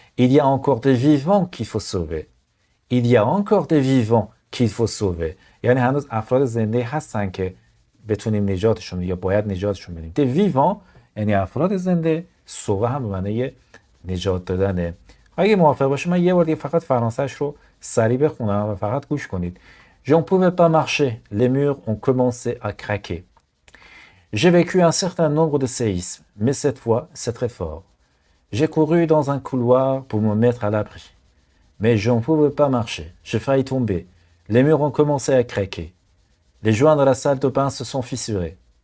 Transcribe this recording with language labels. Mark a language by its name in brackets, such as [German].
[French] il y a encore des vivants qu'il faut sauver، il y a encore des vivants qu'il faut sauver، [Persian] یعنی هنوز افراد زنده هستن که بتونیم نجاتشون یا باید نجاتشون بدیم. [French] des vivants [Persian] یعنی افراد زنده، سوه هم به معنی نجات دادنه. اگه موافق باشه من یه بار دیگه فقط فرانسهش رو سریع بخونم و فقط گوش کنید. [French] J'en pouvais pas marcher, les murs ont commencé à craquer. J'ai vécu un certain nombre de séismes, mais cette fois, c'est très fort. J'ai couru dans un couloir pour me mettre à l'abri. Mais je ne pouvais pas marcher, j'ai failli tomber. Les murs ont commencé à craquer. Les joints de la salle de bain se sont fissurés.